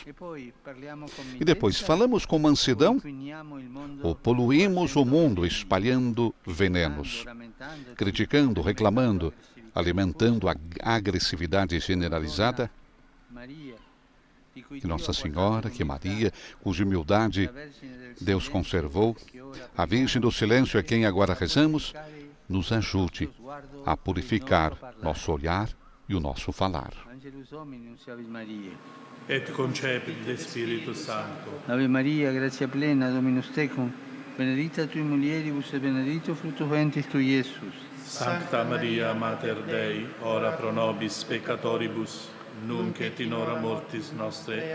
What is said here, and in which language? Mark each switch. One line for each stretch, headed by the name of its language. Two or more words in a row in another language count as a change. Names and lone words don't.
Portuguese: E depois, falamos com mansidão ou poluímos o mundo espalhando venenos, criticando, reclamando, alimentando a agressividade generalizada? Que Nossa Senhora, que Maria, cuja humildade Deus conservou, a Virgem do Silêncio a quem agora rezamos, nos ajude a purificar nosso olhar e o nosso falar.
Latin: Et concepit de Spiritu Sancto. Ave Maria, gratia plena, Dominus tecum, benedicta tui mulieribus et benedictus fructus ventris tui, Iesus. Sancta Maria, Mater Dei, ora pro nobis peccatoribus, nunc et in hora mortis nostre.